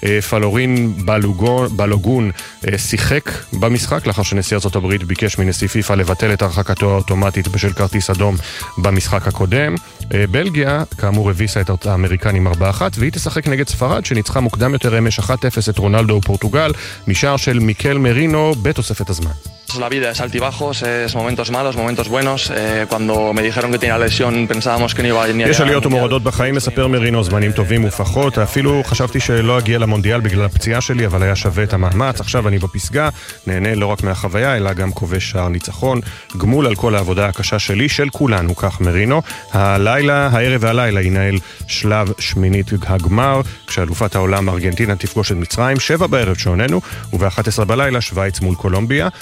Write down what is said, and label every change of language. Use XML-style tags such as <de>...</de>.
<he>פלורין בלוגון שיחק במשחק לאחר שנשיא ארצות הברית ביקש מנשיא פיפה לבטל את הרחקתו האוטומטית בשל כרטיס אדום במשחק הקודם. בלגיה כאמור הביסה את האמריקנים 4-1 והיא תשחק נגד ספרד שניצחה מוקדם יותר אמש 1-0 את רונלדו ופורטוגל משער של מיקל מרינו בתוספת הזמן.</he> <es>La vida es altibajos, es momentos malos, momentos buenos. Cuando me dijeron que tenía lesión, pensábamos que no iba a ni.</es> <he>יש עליות ומורדות בחיים, מספר מרינו, זמנים טובים ופחות. אפילו חשבתי שלא אגיע למונדיאל בגלל הפציעה שלי, אבל היה שווה את המאמץ. עכשיו אני בפסגה, נהנה לא רק מהחוויה, אלא גם כובש שער ניצחון. גמול על כל העבודה הקשה שלי, של כולנו, כך מרינו. הלילה, הערב והלילה, ינהל שלב שמינית הגמר, כשאלופת העולם ארגנטינה תפגוש את מצרים, 19:00 שעוננו, וב-23:00 בלילה, שווייץ מול קולומביה.</he>